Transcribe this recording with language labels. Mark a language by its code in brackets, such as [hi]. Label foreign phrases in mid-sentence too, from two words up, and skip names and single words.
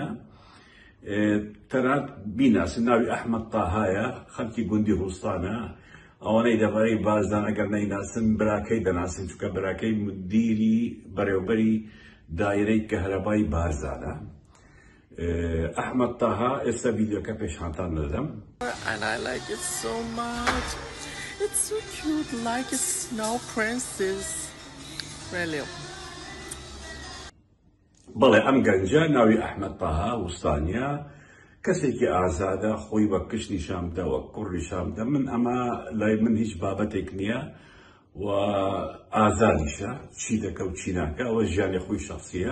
[ckb] تەنانەت بیناسن ناوی ئەحمەد تاهایە، خەڵکی گوندی هوستانە، ئەوانەی دەبەری بارزان ئەگەر نەیناسن براکەی دەناسن، چونکە براکەی مدیری بەڕێوەبەری دایرەی کەهرەبای بارزانە. ئەحمەد تاها ئێستا ڤیدیۆکە پێشانتان دەدەم. [en] And I like it so much. It's so cute, like a snow princess. Really. [ckb] بەڵێ ئەم گەنجە ناوی ئەحمەد تاها وستانیە، کەسێکی ئازادە، خۆی وە کچ نیشان بدە، وە کوڕ نیشان بدە. من ئەمە لای من هیچ بابەتێک نییە و ئازادیشە، چی دەکە و چی ناکە، ئەوە ژیانی خۆی شەخسیە.